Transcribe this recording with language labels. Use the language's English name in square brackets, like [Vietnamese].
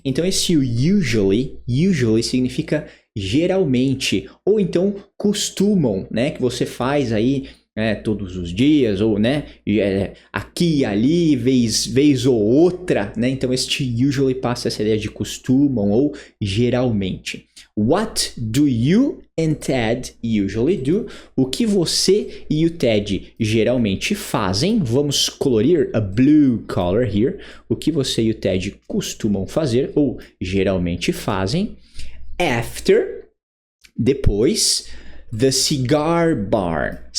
[Portuguese] Então, esse usually significa geralmente. Ou então, costumam, né? Que você faz aí... todos os dias, ou, né, aqui e ali, vez ou outra, né, então este usually passa essa ideia de costumam ou geralmente. [English] What do you and Ted usually do? [Portuguese] O que você e o Ted geralmente fazem? Vamos colorir a [English] blue color here. [Portuguese] O que você e o Ted costumam fazer ou geralmente fazem? [English] After, [Portuguese] depois... [English] The cigar bar.